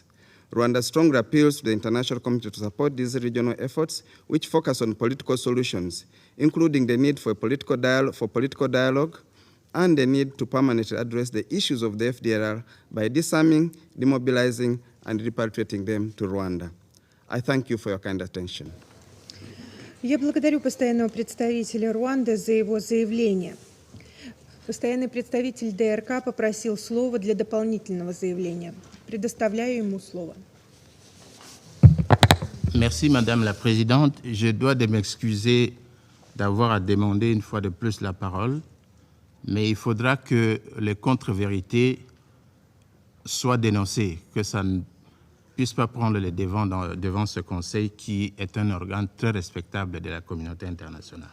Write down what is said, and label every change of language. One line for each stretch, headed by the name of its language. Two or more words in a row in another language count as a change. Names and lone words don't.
English: Rwanda strongly appeals to the international community to support these regional efforts, which focus on political solutions, including the need for political dialogue and the need to permanently address the issues of the FDLR by disarming, demobilizing, and repatriating them to Rwanda. I thank you for your kind attention.
Russian: Я благодарю постоянного представителя Руанды за его заявление. Постоянный представитель ДРК попросил слова для дополнительного заявления. Предоставляю ему слово.
French: Merci, Madame la Présidente. Je dois de m'excuser d'avoir à demander une fois de plus la parole, mais il faudra que les contre-vérités soient dénoncées, que ça ne puisse pas prendre le devant devant ce Conseil qui est un organe très respectable de la communauté internationale.